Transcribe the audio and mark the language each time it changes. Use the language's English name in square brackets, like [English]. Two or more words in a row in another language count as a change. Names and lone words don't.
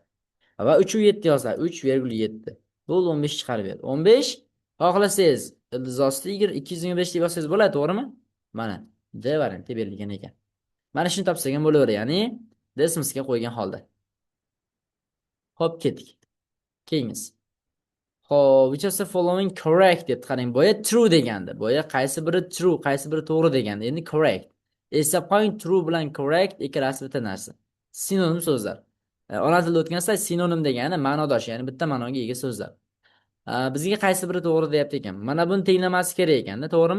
[Uzbek] Va 3 u 7 yozsa 3,7. Bu 15 chiqarib beradi. 15 xohlasangiz ildizosida 225 deb yozsangiz bo'ladi, to'g'rimi? Mana D varianti berilgan ekan. Mana shuni topsak ham bo'laveradi, ya'ni desmosga qo'ygan holda. Xo'p, ketdik. Keyingisi. Xo'p, [English] which of the following correct [Uzbek] deb qarang. Boya true degandi. Boya qaysi biri true, qaysi biri to'g'ri degandi. Endi correct. Eslab qoling, true bilan correct ikkalasi bitta narsa. Sinonim so'zlar. Ona tilida o'tgansa sinonim degani ma'nodosh, ya'ni bitta ma'noga ega so'zlar. Bizga qaysi biri to'g'ri deyapti ekan. Mana buni tenglamasi kerak ekanda, to'g'rimi?